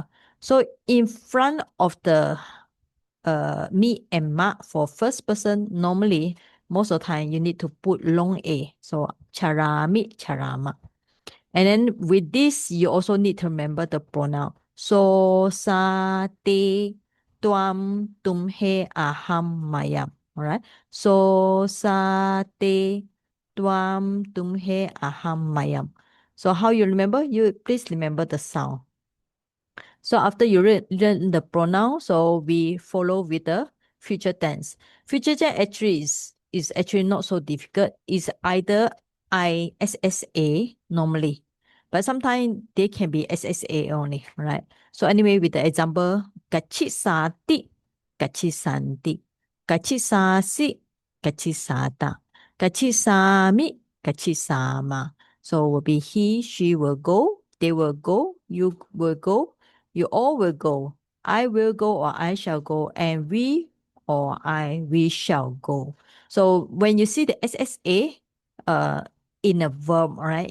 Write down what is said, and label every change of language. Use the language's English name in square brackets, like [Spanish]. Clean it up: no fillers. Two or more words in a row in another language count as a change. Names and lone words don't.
[English] So in front of the me and ma for first person, normally most of the time you need to put long A. [Pali] So charami, charama. [English] And then with this, you also need to remember the pronoun. So, [Pali] sa, te, tuam, tumhe, aham, mayam. [English] All right. So, [Pali] sa, te, tuam, tumhe, aham, mayam. [English] So how you remember? You please remember the sound. So after you learn the pronoun, so we follow with the future tense. Future tense actually is actually not so difficult. It's either ISSA normally, but sometimes they can be SSA only, right? So anyway, with the example, [Pali] kachi sati, kachi santi, kachi sasi, kachi sata, kachi sami, kachi sama. [English] So will be he, she will go, they will go, you will go, you all will go. I will go or I shall go. And we or we shall go. So when you see the SSA in a verb, right?